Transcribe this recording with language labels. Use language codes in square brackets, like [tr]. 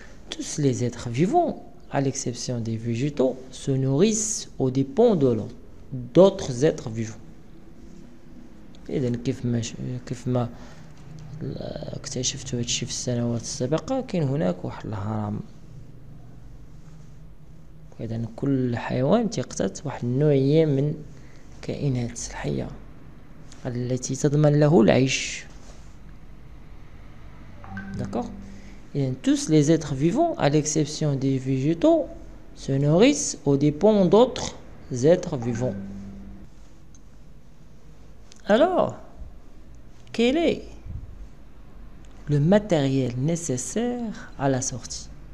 [fr] Tous les êtres vivants, à l'exception des végétaux, se nourrissent aux dépens d'autres êtres vivants. [ar] إذن كيف ما اكتشفت هادشي في السنوات السابقة، كاين هناك واحد الهرم. إذن كل حيوان تيقتات واحد النوعية من الكائنات الحية التي تضمن له العيش. [fr] D'accord? Et tous les êtres vivants, à l'exception des végétaux, se nourrissent aux dépens d'autres êtres vivants. Alors, quel est le matériel nécessaire à la sortie?